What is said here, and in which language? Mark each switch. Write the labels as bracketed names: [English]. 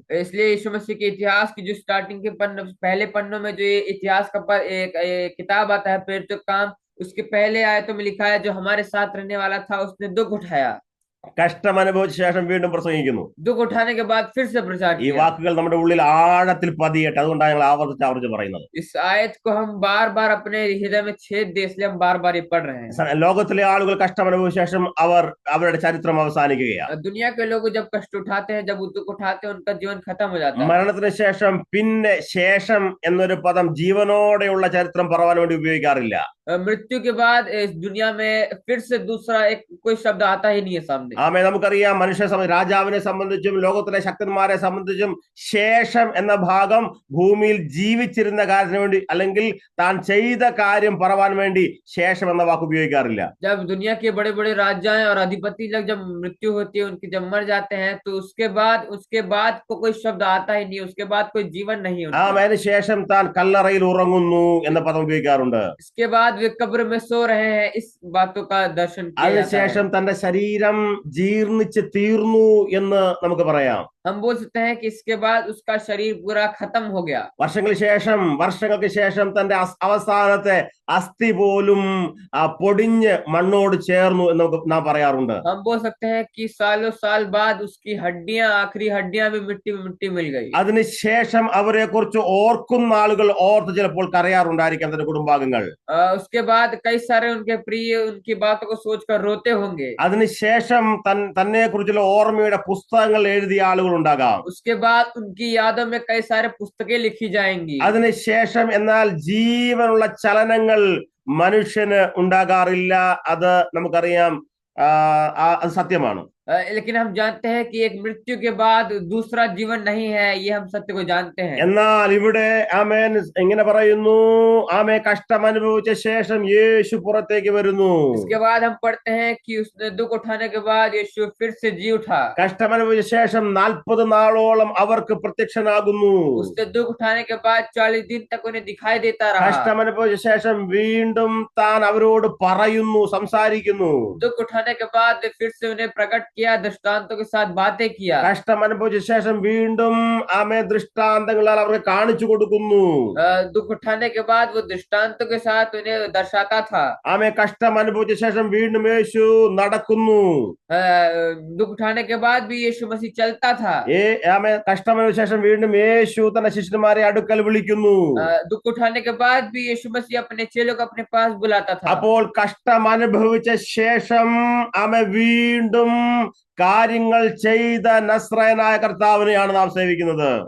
[Hindi] इसलिए यीशु मसीह के इतिहास की जो स्टार्टिंग के पहले पन्नों में जो ये इतिहास का एक किताब आता है प्रेरितों का काम, उसके पहले आयतों में लिखा है जो हमारे साथ रहने वाला था उसने दुख उठाया। [Malayalam] കഷ്ടം അനുഭവിച്ച ശേഷം വീണ്ടും പ്രസംഗിക്കുന്നു. [Hindi] दुख उठाने के बाद फिर से प्रचार [Malayalam] ഈ [Hindi] किया। [Malayalam] വാക്കുകൾ നമ്മുടെ ഉള്ളിൽ ആഴത്തിൽ പതിയട്ടെ, അതുകൊണ്ടാണ് ഞങ്ങൾ ആവർത്തിച്ച് പറയുന്നത്. [Hindi] इस आयत को हम बार बार अपने हृदय में छेद दे, इसलिए हम बार बार ये पढ़ रहे हैं। [Malayalam] ലോകത്തിലെ ആളുകൾ കഷ്ടം അനുഭവിച്ച ശേഷം അവരുടെ ചരിത്രം അവസാനിക്കുകയാണ്. [Hindi] दुनिया के लोग जब कष्ट उठाते हैं, जब दुख उठाते हैं, उनका जीवन खत्म हो जाता है। [Malayalam] മരണത്തിന് ശേഷം പിന്നെ ശേഷം എന്നൊരു പദം ജീവനോടെയുള്ള ചരിത്രം പറയാൻ വേണ്ടി ഉപയോഗിക്കാറില്ല. [Hindi] मृत्यु के बाद इस दुनिया में फिर से दूसरा एक कोई शब्द आता ही नहीं है सामने। [Malayalam] ആമേ നമുക്കറിയാം രാജാവിനെ സംബന്ധിച്ചും ലോകത്തിലെ ശക്തന്മാരെ സംബന്ധിച്ചും ശേഷം എന്ന ഭാഗം ഭൂമിയിൽ ജീവിച്ചിരുന്ന കാര്യത്തിന് വേണ്ടി അല്ലെങ്കിൽ താൻ ചെയ്ത കാര്യം പറവാൻ വേണ്ടി ശേഷം എന്ന വാക്ക് ഉപയോഗിക്കാറില്ല. [Hindi] जब दुनिया के बड़े बड़े राजाएं और अधिपति लोग जब मृत्यु होती है उनकी, जब मर जाते हैं, तो उसके बाद को कोई शब्द आता ही नहीं, उसके बाद कोई जीवन नहीं है उनके। [Malayalam] അതിന് ശേഷം താൻ കല്ലറയിൽ ഉറങ്ങുന്നു എന്ന പദം ഉപയോഗിക്കാറുണ്ട്. [Hindi] इसके बाद वे कब्र में सो रहे हैं, इस बातों का दर्शन किया जाता है। [Malayalam] അതിനുശേഷം തന്റെ ശരീരം ജീർണിച്ച് തീർന്നു എന്ന് നമുക്ക് പറയാം. [Hindi] हम बोल सकते हैं कि इसके बाद उसका शरीर पूरा खत्म हो गया। [Malayalam] വർഷങ്ങൾക്ക് ശേഷം തന്റെ അവസാനത്തെ അസ്ഥി പോലും പൊടിഞ്ഞ് മണ്ണോട് ചേർന്നു എന്ന് നാം പറയാറുണ്ട്. [Hindi] हम बोल सकते हैं कि सालों साल बाद उसकी हड्डियां, आखिरी हड्डियां भी मिट्टी में मिट्टी मिल गई। [Malayalam] അതിനുശേഷം അവരെ കുറിച്ച് ഓർക്കുന്ന ആളുകൾ ഓർത്ത് ചിലപ്പോൾ കരയാറുണ്ടായിരിക്കാം തന്റെ കുടുംബാംഗങ്ങൾ. [Hindi] उसके बाद कई सारे उनके प्रिय उनकी बातों को सोचकर रोते होंगे। [Malayalam] അതിനുശേഷം തന്നെ കുറിച്ചുള്ള ഓർമ്മയുടെ പുസ്തകങ്ങൾ എഴുതിയ ആളുകൾ ഉണ്ടാകാം. [Hindi] उसके बाद उनकी यादों में कई सारे पुस्तकें लिखी जाएंगी। [Malayalam] അതിനുശേഷം എന്നാൽ ജീവനുള്ള ചലനങ്ങൾ മനുഷ്യന് ഉണ്ടാകാറില്ല. അത് നമുക്കറിയാം, അത് സത്യമാണ്. [Hindi] लेकिन हम जानते हैं कि एक मृत्यु के बाद दूसरा जीवन नहीं है, ये हम सत्य को जानते हैं। [Malayalam] എന്നാൽ ഇവിടെ ആമേൻ ഇങ്ങനെ പറയുന്നു, ആമേ കഷ്ടം അനുഭവിച്ച ശേഷം യേശു പുറത്തേക്ക് വരുന്നു. [Hindi] इसके बाद हम पढ़ते हैं कि उसने दुख उठाने के बाद यीशु फिर से जी उठा। [Malayalam] കഷ്ടം അനുഭവിച്ച ശേഷം 40 നാളോളം അവർക്ക് പ്രത്യക്ഷനാകുന്നു. [Hindi] उसने दुख उठाने के बाद 40 दिन तक उन्हें दिखाई देता रहा। [Malayalam] കഷ്ടം അനുഭവിച്ച ശേഷം വീണ്ടും താൻ അവരോട് പറയുന്നു, സംസാരിക്കുന്നു. [Hindi] दुख उठाने के बाद फिर से उन्हें प्रकट किया, दृष्टांतों के साथ बातें किया। [Malayalam] കഷ്ടം അനുഭവിച്ച ശേഷം വീണ്ടും ആമേ ദൃഷ്ടാന്തങ്ങളാൽ അവർക്ക് കാണിച്ചു കൊടുക്കുന്നു. [Hindi] दुख उठाने के बाद वो दृष्टांतों के साथ उन्हें दर्शाता था। [Malayalam] ആമേ കഷ്ടം അനുഭവിച്ച ശേഷം വീണ്ടും യേശു നടക്കുന്നു. [Hindi] दुख उठाने के बाद भी यीशु मसीह चलता था। [Malayalam] ആമേ കഷ്ടം അനുഭവിച്ച ശേഷം വീണ്ടും യേശു തന്റെ ശിഷ്യന്മാരെ അടുക്കൽ വിളിക്കുന്നു. [Hindi] दुख उठाने के बाद भी यीशु मसीह अपने चेलों को अपने पास बुलाता था। [Malayalam] അപ്പോൾ കഷ്ടം അനുഭവിച്ച ശേഷം ആമേ വീണ്ടും കാര്യങ്ങൾ ചെയ്ത നസ്രായനായ കർത്താവിനെയാണ് നാം സേവിക്കുന്നത്.